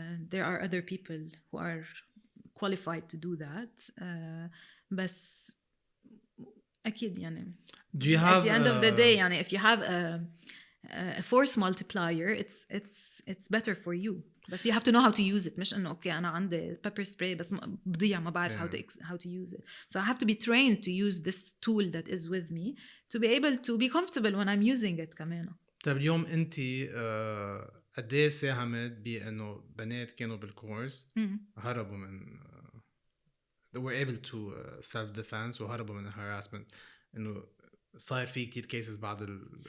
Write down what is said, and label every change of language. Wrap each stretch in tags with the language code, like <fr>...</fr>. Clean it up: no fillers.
<en>There are other people who are qualified to do that.</en> <ar>بس أكيد يعني</ar> <en>do you have at the end of the day يعني if you have a force multiplier it's better for you. بس you have to know how to use it.</en> <ar>مش إنه أوكي أنا عندي pepper spray بس بضيع ما بعرف</ar> <en>how to use it. So I have to be trained to use this tool that is with me to be able to be comfortable when I'm using it كمان.</en> <ar>طيب اليوم أنت قد إيه ساهمت بإنه بنات كانوا بالكورس هربوا من</ar> <en>they were able to self defense</en> <ar>وهربوا من harassment إنه صار في كتير cases بعد</ar>